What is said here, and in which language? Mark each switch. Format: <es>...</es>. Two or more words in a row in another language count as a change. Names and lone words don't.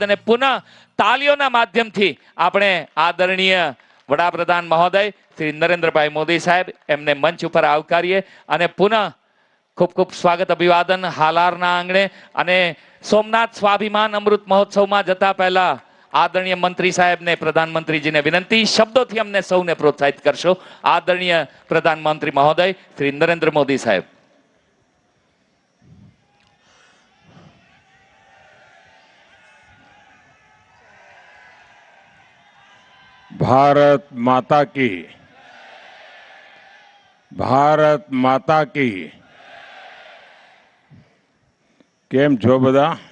<gu>અને પુનઃ તાલીઓના માધ્યમથી આપણે આદરણીય વડાપ્રધાન મહોદય શ્રી નરેન્દ્રભાઈ મોદી સાહેબ એમને મંચ ઉપર આવકારીએ અને પુનઃ ખૂબ ખૂબ સ્વાગત અભિવાદન હાલારના આંગણે. અને સોમનાથ સ્વાભિમાન અમૃત મહોત્સવમાં જતા પહેલા આદરણીય મંત્રી સાહેબને પ્રધાનમંત્રીજીને વિનંતી શબ્દોથી અમને સૌને પ્રોત્સાહિત કરશો. આદરણીય પ્રધાનમંત્રી મહોદય શ્રી નરેન્દ્ર મોદી સાહેબ.</gu> <hi>भारत माता की, भारत माता की.</hi> <gu>કેમ છો બધા?</gu>